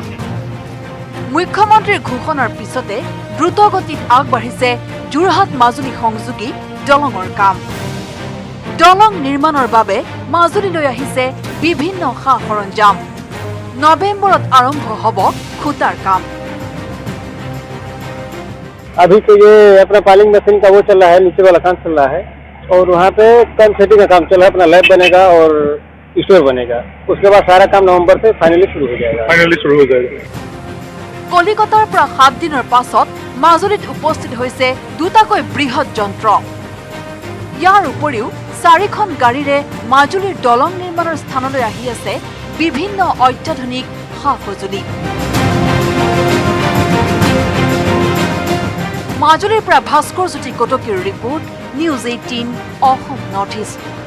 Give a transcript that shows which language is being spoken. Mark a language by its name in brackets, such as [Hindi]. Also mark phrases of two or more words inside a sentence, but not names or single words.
[Assamese] মুখ্যমন্ত্ৰীৰ ঘোষণাৰ পিছতে দ্ৰুতগতিত আগবাঢ়িছে যোৰহাট মাজুলী সংযোগী দলঙৰ কাম। দলং নিৰ্মাণৰ বাবে মাজুলীলৈ আহিছে বিভিন্ন সা-সৰঞ্জাম। নৱেম্বৰত আৰম্ভ হ'ব খুঁটাৰ কাম। [Hindi] अभी तो ये अपना [English] piling machine [Hindi] का वो चल रहा है, नीचे वाला काम चल रहा है और वहाँ पे कम सेटिंग का काम चल रहा है, अपना लैब बनेगा और स्टोर बनेगा। उसके बाद सारा काम नवंबर से फाइनली शुरू हो जाएगा। [Assamese] কলিকতাৰ পৰা 7 দিনৰ পাছত মাজুলীত উপস্থিত হৈছে দুটাকৈ বৃহৎ যন্ত্ৰ। ইয়াৰ উপৰিও 4খন গাড়ীৰে মাজুলীৰ দলং নিৰ্মাণৰ স্থানলৈ আহি আছে বিভিন্ন অত্যাধুনিক সা-সঁজুলি। মাজুলীৰ পৰা ভাস্কৰ জ্যোতি কটকীৰ ৰিপৰ্ট, নিউজ 18 অসম নৰ্থ ইষ্ট।